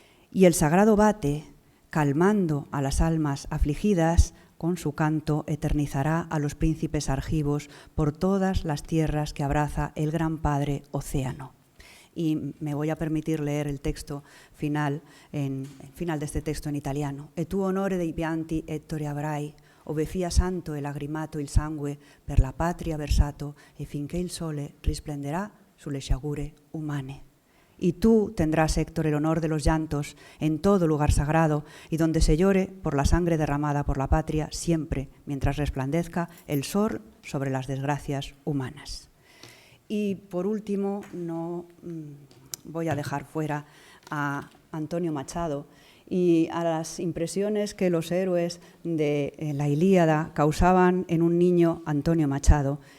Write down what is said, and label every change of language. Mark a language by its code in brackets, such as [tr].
[es] Y el sagrado bate, calmando a las almas afligidas, con su canto eternizará a los príncipes argivos por todas las tierras que abraza el gran Padre Océano. Y me voy a permitir leer el texto final, el final de este texto en italiano. [it] E tu onore dei pianti ettore avrai, ove fia santo e lagrimato il sangue per la patria versato, e finché il sole risplenderà sulle sciagure umane. [es] Y tú tendrás, Héctor, el honor de los llantos en todo lugar sagrado y donde se llore por la sangre derramada por la patria, siempre mientras resplandezca el sol sobre las desgracias humanas. Y por último, no voy a dejar fuera a Antonio Machado y a las impresiones que los héroes de la Ilíada causaban en un niño, Antonio Machado.